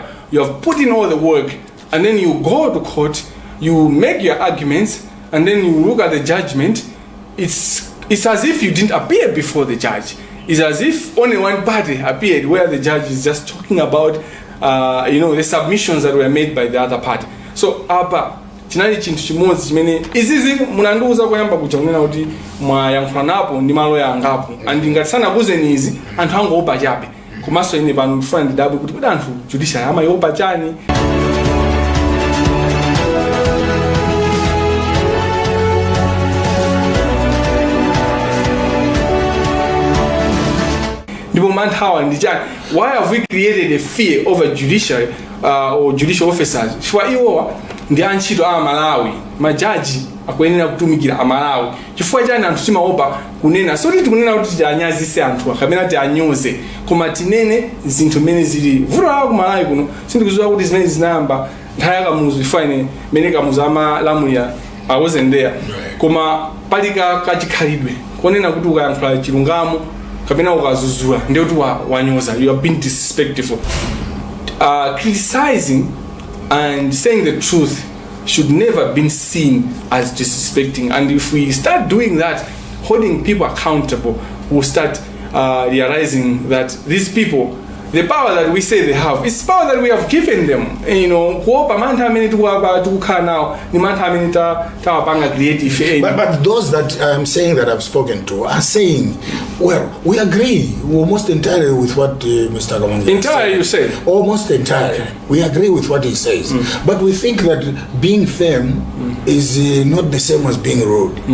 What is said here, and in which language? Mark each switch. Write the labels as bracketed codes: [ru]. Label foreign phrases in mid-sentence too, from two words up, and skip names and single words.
[en] You have put in all the work, and then you go to court, you make your arguments, and then you look at the judgment. It's as if you didn't appear before the judge. It's as if only one party appeared, where the judge is just talking about the submissions that were made by the other party. [ny] So chinali chintu chimodzi chimene izizi munandiuza kuyamba kuja kunena kuti mwayankhula napo ndi maloya angapo, and ngati sanakuze nizi anthu angopa chabe komanso ine pano ndifuna ndidabwe kuti anthu judicial amayopa chani. Ndipo manthawa ndi chani, [en] why have we created a fear over judiciary or judicial officers? [ny] Chifukwa iwowa ndi antchito a Malawi, majaji akuyenera kutumikira a Malawi. Chifukwa chani anthu timaopa kunena, soti tikunena kuti tianyazise anthu kapena tianyoze, koma tinene zinthu mene zili vuto la ku Malawi kuno. Sindikudziwa kuti zimene zinayamba nthawi ya Kamuzu ifane mene Kamuzu amalamulira [en] I wasn't there. [ny] Koma palika kachikhalidwe konena kuti ukayankhula chilungamo kapena ukazuzula ndio tu wanyoza, [en] you have been disrespectful. Criticizing and saying the truth should never be seen as disrespecting, and if we start doing that, holding people accountable, we'll start realizing that these people, the power that we say they have, it's power that we have given them. [ny] Kuopa mantha amene tukukhala now ni mantha amene tawapanga creative. [en] But those that I'm saying that I've spoken to are saying, well, we agree almost entirely with what Mr. Kamangila entirely you say? Almost entirely. Okay. We agree with what he says. But we think that being firm is not the same as being rude.